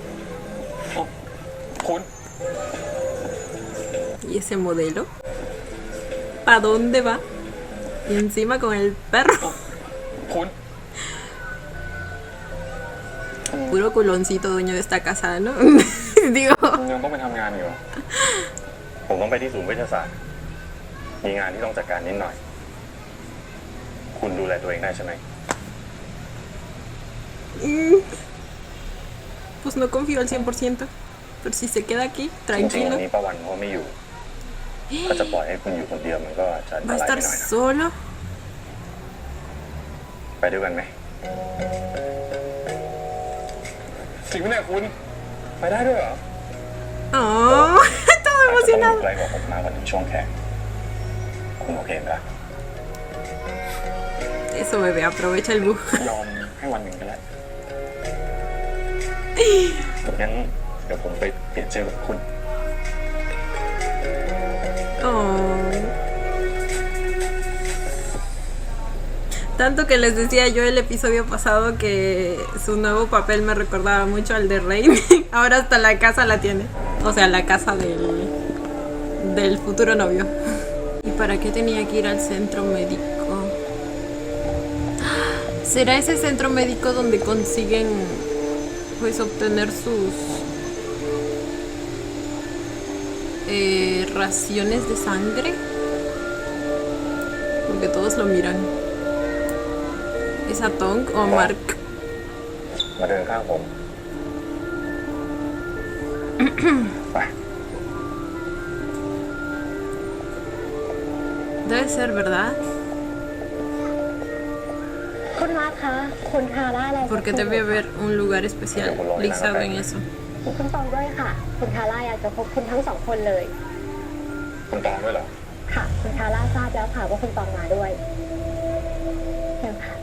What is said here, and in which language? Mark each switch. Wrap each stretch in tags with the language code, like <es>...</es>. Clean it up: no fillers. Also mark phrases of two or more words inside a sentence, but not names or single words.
<th>คุณ</th> <es>Y ese modelo, ¿para dónde va? Y encima con el perro.</es> <th>คุณ</th> <es>Puro culoncito dueño de esta casa, ¿no? Digo,</es> <th>คุณยังต้องไปทำงานอยู่เหรอผมต้องไปที่ศูนย์เวชศาสตร์ มีงานที่ต้องจัดการนิดหน่อย คุณดูแลตัวเองได้ใช่ไหม</th> <es>pues no confío al 100%. Pero si se queda aquí,</es> <th>จริงๆ</th> <es>tranquilo.</es> <th>วันนี้ป้าวันเขาไม่อยู่ ก็จะปล่อยให้คุณอยู่คนเดียวมันก็จะอันต</th> <es>¿Va a</es> <th>ราย</th> <es>estar</es> <th>ไปหน่อยนะ</th> <es>solo?</es> <th>ไปด้วยกันไหมจริงไหมเนี่ยคุณ ไปได้ด้วยเหรอ</th> <es>Oh, estaba</es> <th>อาจจะต้องอ</th> <es>emocionado.</es> <th>ยู่ไกลกว่าผมมากกว่าถึงช่วงแข่งคุณโอเคไหมล่ะ</th> <es>Eso, bebé, aprovecha el bug.</es> <th>ยอมให้วันหนึ่งก็ได้งั้นเดี๋ยวผมไปเปลี่ยนเสื้อกับคุณ Oh.</th> <es>Tanto que les decía yo el episodio pasado que su nuevo papel me recordaba mucho al de Rain. Ahora hasta la casa la tiene. O sea, la casa del futuro novio. ¿Y para qué tenía que ir al centro médico? ¿Será ese centro médico donde consiguen pues obtener sus raciones de sangre? Porque todos lo miran. ¿Es a Tong o Mark?</es> <th>มาเดินข้างผม ไป</th> <es>Debe ser, ¿verdad?</es> <th>คุณมาร์คคะคุณทาร่าอะไร</th> <es>Porque debe haber un lugar especial. Lee sabe en eso.</es> <th>คุณตองด้วยค่ะ คุณทาร่าอยากจะพบคุณทั้งสองคนเลย คุณตองด้วยเหรอ ค่ะ คุณทาร่าทราบแล้วค่ะว่าคุณตองมาด้วยเชิญค่ะ</th>